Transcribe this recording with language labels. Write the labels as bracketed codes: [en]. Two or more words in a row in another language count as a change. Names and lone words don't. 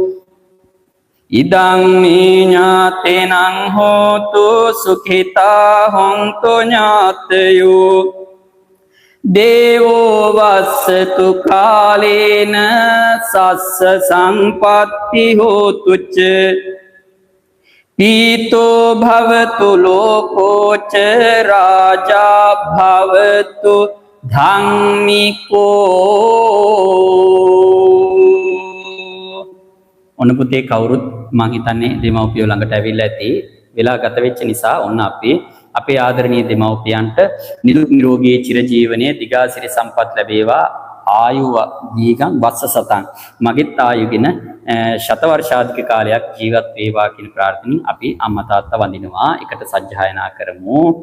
[pi] ඉදං මේ ඥාතිනං හෝතු සුඛිතා හොන්තු ඥාතයෝ දේවෝ වස්සතු කාලේන සස්ස සම්පත්ති හෝතු ච पीतो भवतु लोकोच राजा भवतु ධම්මිකෝ [si] ඔන්න පුතේ කවුරුත් මං හිතන්නේ දෙමව්පියෝ ළඟට ඇවිල්ලා ඇති වෙලා ගත වෙච්ච නිසා ඔන්න අපි අපේ ආදරණීය දෙමව්පියන්ට නිරුක් නිරෝගී චිරජීවනයේ දිගාසිරි සම්පත් ලැබේවා ආයුව [pi] දීගං වස්ස සතං [si] මගෙත් ආයුගෙන ශත වර්ෂාධික කාලයක් ජීවත් වේවා කියන ප්‍රාර්ථනෙන් අපි අම්මා තාත්තා වඳිනවා එකට සජ්ජායනා කරමු